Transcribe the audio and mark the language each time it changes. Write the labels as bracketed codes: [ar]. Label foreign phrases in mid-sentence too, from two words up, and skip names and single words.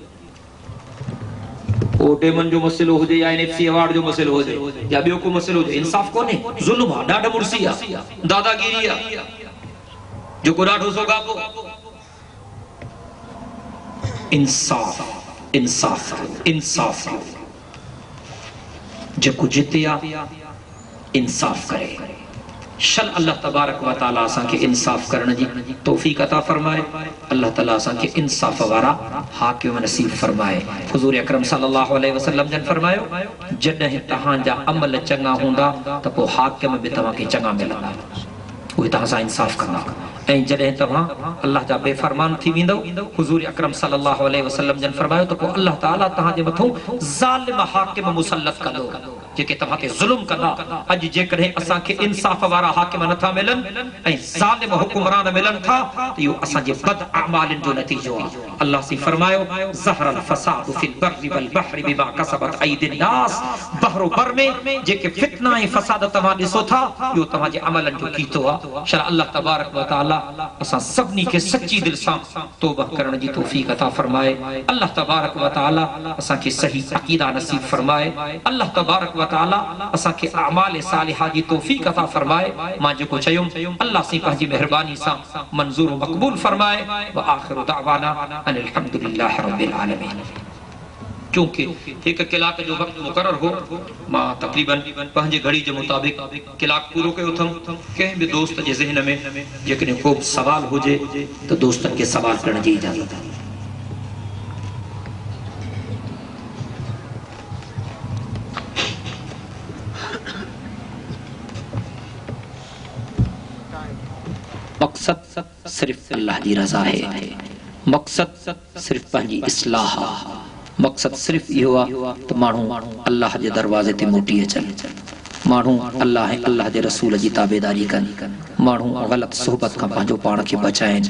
[sd] ओटेमन जो मसइलो हुजे या NFC अवार्ड जो मसइलो हुजे या ॿियो को मसइलो हुजे, इंसाफ़ कोन्हे, ज़ुल्म आहे, ॾाढा मुड़सी आहे, दादागिरी आहे, जेको ॾाढो सोगापो। इंसाफ़, इंसाफ़, इंसाफ़। जेको जिते आहे इंसाफ़ करे। शल अल्लाह तबारक व तआला असांखे इंसाफ़ करण जी तौफ़ीक़ अता फरमाए। अल्लाह ताला असांखे इंसाफ़ वारा हाकिम नसीब फरमाए। हुज़ूर अकरम सल्लल्लाहु अलैहि वसल्लम जन फरमायो, जॾहिं तव्हांजा अमल चङा हूंदा त पोइ हाकिम बि तव्हांखे चङा मिलंदा, उहे तव्हां सां इंसाफ़ कंदा। ऐं जॾहिं तव्हां अल्लाह जा बेफ़रमान थी वेंदव, हुज़ूर अकरम सल्लल्लाहु अलैहि वसल्लम जन फरमायो त पोइ अल्लाह ताला तव्हांजे मथां ज़ालिम हाकिम मुसल्लत कंदो, जेके तव्हां ते ज़ुल्म कंदा। अॼु जेकॾहिं असांखे इंसाफ़ वारा हाकिम नथा मिलनि ऐं ज़ालिम हुक्मरान मिलनि था त इहो असांजे बद अमालनि जो नतीजो आहे। अल्लाह से फरमायो, [ar] ظهر الفساد في البر والبحر بما كسبت أيدي الناس. [sd] बहरो बर में जेके फितना ऐं फसाद तव्हां ॾिसो था, इहो तव्हांजे अमलनि जो कीतो आहे। शर अल्लाह तबारक व तआला असां सभिनी खे सची दिलि सां तौबा करण जी तौफ़ीक़ अता फरमाए। अल्लाह तबारक व तआला असांखे सही अक़ीदा नसीब फरमाए। अल्लाह तबारक व तआला असांखे अमाल सालिहा जी तौफ़ीक़ अता फरमाए। मां जेको चयुमि अल्लाह से पंहिंजी महिरबानी सां मंज़ूर मक़बूल फरमाए। [ar] وآخر دعوانا أن الحمد لله رب العالمين. [sd] क्योंकि एक कलाक जो वक्त मुकर्रर हो, मां तकरीबन पंहिंजे घड़ी जे मुताबिक कलाक पूरो कयो अथमि। कंहिं बि दोस्त जे ज़हन में जेकॾहिं को सवाल हुजे त दोस्तनि खे सवाल करण जी इजाज़त आहे। मकसद सिर्फ अल्लाह जी रज़ा है, मकसद सिर्फ पंहिंजी इस्लाह, मकसद सिर्फ इहो आहे त माण्हू अल्लाह जे दरवाज़े ते मोटी अचनि, माण्हू अल्लाह ऐं अल्लाह जे रसूल जी ताबेदारी कनि, माण्हू ग़लत सोहबत खां पंहिंजो पाण खे बचाइनि।